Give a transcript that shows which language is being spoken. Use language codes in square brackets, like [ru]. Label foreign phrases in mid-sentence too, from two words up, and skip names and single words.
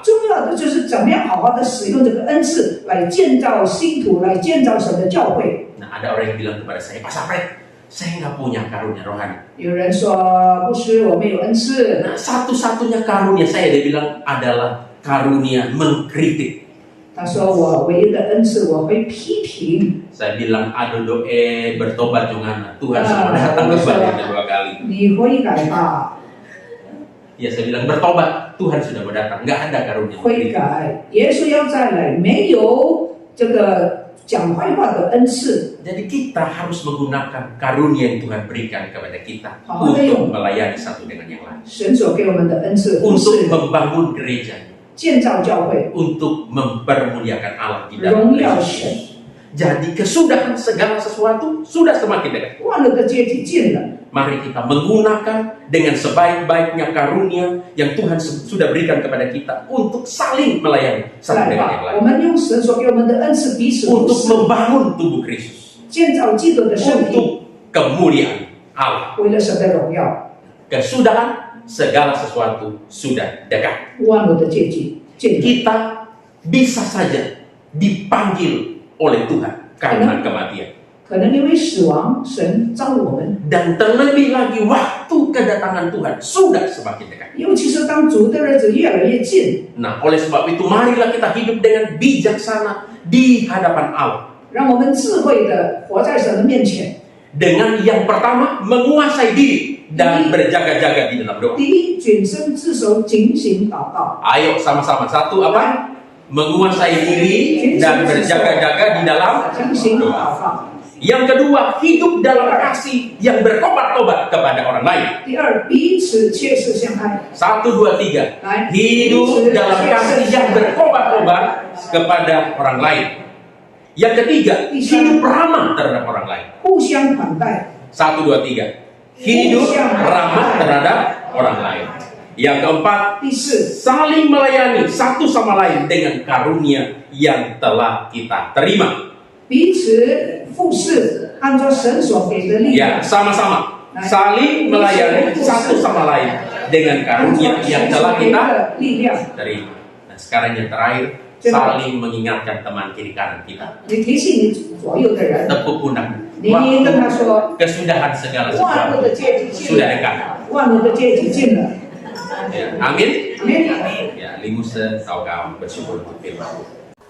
[zh] 重要的就是怎么样好好的使用这个恩赐来建造信徒，来建造神的教会。 [id] Nah, ada orang yang bilang kepada saya, Pak Sapret, saya nggak punya karunia rohani. [zh] 有人说不是我们有恩赐， [id] Nah, satu-satunya karunia saya, dia bilang, adalah karunia mengkritik. [zh] 他说我唯一的恩赐我会批评。 [id] Saya bilang, aduh doe, bertobat jangan. Tuhan sudah datang kembali kedua kali. [zh] 你悔改吧， [id] Ya, saya bilang, bertobat, Tuhan sudah datang. Nggak ada karunia [zh] 悔 [id] mengkritik. [zh] 改，耶稣要再来，没有这个讲坏话的恩赐。 [id] Jadi kita harus menggunakan karunia yang Tuhan berikan kepada kita Oh, untuk ayo. melayani satu dengan yang lain, [zh] 神所给我们的恩赐，不 [id] untuk [zh] 是 [id] membangun gereja, [zh] 建造教会， [id] untuk mempermuliakan Allah di dalam [zh] 荣耀 [id] Kristus [zh] 神 [id] Yesus. Jadi kesudahan segala sesuatu sudah semakin dekat. [zh] 万恶的结局近了。 [id] Mari kita menggunakan dengan sebaik-baiknya karunia yang Tuhan sudah berikan kepada kita untuk saling melayani satu [zh] 来 [id] dengan yang [zh] 吧， [id] lain. [zh] 我们用神所给我们的恩赐彼此服 [id] Untuk [zh] 侍， [id] membangun tubuh Kristus. [zh] 建造基督的身体， [id] Untuk kemuliaan Allah. [zh] 为了神的荣耀。 [id] Kesudahan segala sesuatu sudah dekat. [zh] 万恶的结局近了。 [id] Kita bisa saja dipanggil oleh Tuhan karena kematian. [zh] 可能因为死亡，神召我们， [id] Dan terlebih lagi waktu kedatangan Tuhan sudah semakin dekat. [zh] 尤其是当主的日子越来越近， [id] Nah, oleh sebab itu marilah kita hidup dengan bijaksana di hadapan Allah. [zh] 让我们智慧的活在神的面前。 [id] Dengan yang pertama menguasai diri dan berjaga-jaga di dalam doa. [zh] 第一，谨慎自守，警醒祷告。 [id] Ayo sama-sama. Satu apa? Menguasai diri dan berjaga-jaga di dalam [zh] 警醒祷 [id] doa. [zh] 告。 [id] Yang kedua, hidup dalam kasih yang berkobar-kobar kepada orang lain. [zh] 第二，彼此切实相爱。 1, 2, 3. 来， [id] Hidup dalam kasih yang berkobar-kobar kepada orang lain. Yang ketiga, hidup ramah terhadap orang lain. [zh] 互相款待。 1, 2, 3. [id] Hidup ramah terhadap orang lain. Yang keempat, [zh] 第四， [id] saling melayani satu sama lain dengan karunia yang telah kita terima. [zh] 彼此服侍，按照神所给的力 [id] Ya, [zh] 量， [id] sama-sama. Saling melayani satu sama lain dengan [zh] 按 [id] karunia [zh] 照 [id] yang [zh] 神 [id] telah [zh] 所给 [id] kita [zh] 的力量。 [id] terima. Nah, sekarang yang terakhir, saling mengingatkan teman kiri kanan kita. [zh] 你提醒你左右的人， [id] Tepuk pundak. [zh] 你跟他说， [id] Kesudahan segala [zh] 万恶 [id] sesuatu [zh] 的结局近 [id] sudah [zh] 了， [id] dekat. [zh] 万恶的结局近了。 [id] Ya, amin. [zh] 阿门。 [id] Ya, Lingusa, Saugam, bersyukur untuk firman.